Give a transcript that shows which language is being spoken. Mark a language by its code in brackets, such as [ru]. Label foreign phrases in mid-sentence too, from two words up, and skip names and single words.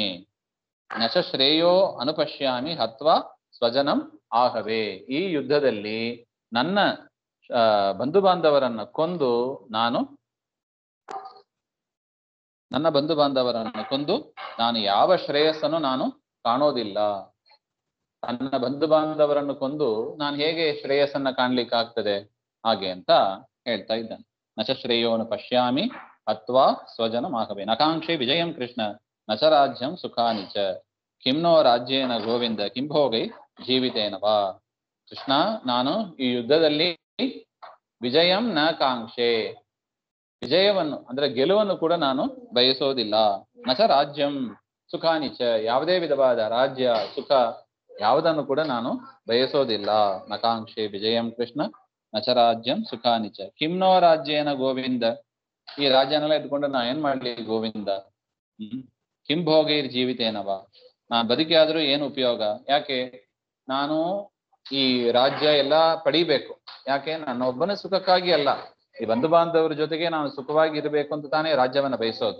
[sa] ನಚ ಶ್ರೇಯೋ ಅನುಪಶ್ಯಾಮಿ ಹತ್ವಾ ಸ್ವಜನಂ ಆಹವೇ, [kn] ಈ ಯುದ್ಧದಲ್ಲಿ ನನ್ನ ಬಂಧು ಬಾಂಧವರನ್ನ ಕೊಂದು ನಾನು ಯಾವ ಶ್ರೇಯಸ್ಸನ್ನು ನಾನು ಕಾಣೋದಿಲ್ಲ. ನನ್ನ ಬಂಧು ಬಾಂಧವರನ್ನು ಕೊಂದು ನಾನು ಹೇಗೆ ಶ್ರೇಯಸ್ಸನ್ನ ಕಾಣ್ಲಿಕ್ಕಾಗ್ತದೆ? ಹಾಗೆ ಅಂತ ಹೇಳ್ತಾ ಇದ್ದಾನೆ. [sa] ನಚ ಶ್ರೇಯೋನು ಪಶ್ಯಾಮಿ ಹತ್ವಾ ಸ್ವಜನಂ ಆಹವೇ ನಕಾಂಕ್ಷೆ ವಿಜಯಂ ಕೃಷ್ಣ ನಚ ರಾಜ್ಯಂ ಸುಖಾನಿ ಚ ಕಿಮ್ನೋ ರಾಜ್ಯೇನ ಗೋವಿಂದ ಕಿಂಭೋಗೈ ಜೀವಿತೇನವಾ. [kn] ಕೃಷ್ಣ, ನಾನು ಈ ಯುದ್ಧದಲ್ಲಿ [sa] ವಿಜಯಂ ನ ಕಾಂಕ್ಷೆ, [kn] ವಿಜಯವನ್ನು ಅಂದ್ರೆ ಗೆಲುವನ್ನು ಕೂಡ ನಾನು ಬಯಸೋದಿಲ್ಲ. [sa] ನಚ ರಾಜ್ಯಂ ಸುಖಾನಿಚ, [kn] ಯಾವುದೇ ವಿಧವಾದ ರಾಜ್ಯ ಸುಖ ಯಾವುದನ್ನು ಕೂಡ ನಾನು ಬಯಸೋದಿಲ್ಲ. [sa] ನಕಾಂಕ್ಷೆ ವಿಜಯಂ ಕೃಷ್ಣ ನಚ ರಾಜ್ಯಂ ಸುಖಾನಿಚ ಕಿಮ್ನೋ ರಾಜ್ಯೇನ ಗೋವಿಂದ, [kn] ಈ ರಾಜ್ಯನೆಲ್ಲ ಇಟ್ಕೊಂಡು ನಾ ಏನ್ ಮಾಡ್ಲಿ ಗೋವಿಂದ. [sa] ಕಿಂ ಭೋಗೈರ್ ಜೀವಿತೇನವ, [kn] ನಾನ್ ಬದುಕಿ ಆದ್ರೂ ಏನು ಉಪಯೋಗ? ಯಾಕೆ? ನಾನು ಈ ರಾಜ್ಯ ಎಲ್ಲ ಪಡಿಬೇಕು. ಯಾಕೆ? ನನ್ನ ಒಬ್ಬನ ಸುಖಕ್ಕಾಗಿ ಅಲ್ಲ, ಈ ಬಂಧು ಬಾಂಧವರ ಜೊತೆಗೆ ನಾನು ಸುಖವಾಗಿ ಇರಬೇಕು ಅಂತ ತಾನೇ ರಾಜ್ಯವನ್ನ ಬಯಸೋದು.